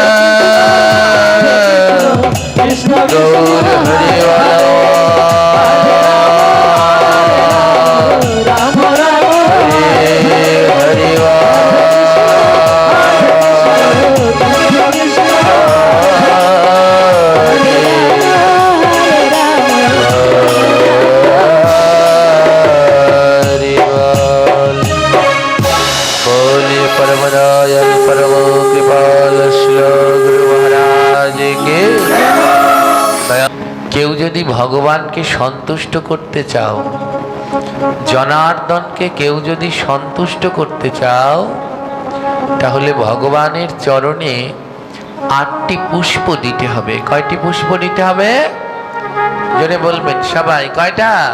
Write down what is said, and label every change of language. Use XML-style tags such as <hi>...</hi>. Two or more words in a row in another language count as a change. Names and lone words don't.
<bn>কৃষ্ণ গৌর হরি রাম রাম হরি কৃষ্ণ</bn> <hi>बोले परम दयाल परम कृपाल श्री गुरु महाराज के</hi> <bn>কেউ যদি ভগবানকে সন্তুষ্ট করতে চাও, জনার্দনকে কেউ যদি সন্তুষ্ট করতে চাও, তাহলে ভগবানের চরণে 8টি পুষ্প দিতে হবে। কয়টি পুষ্প দিতে হবে? জোরে বলবেন সবাই, কয়টা?</bn>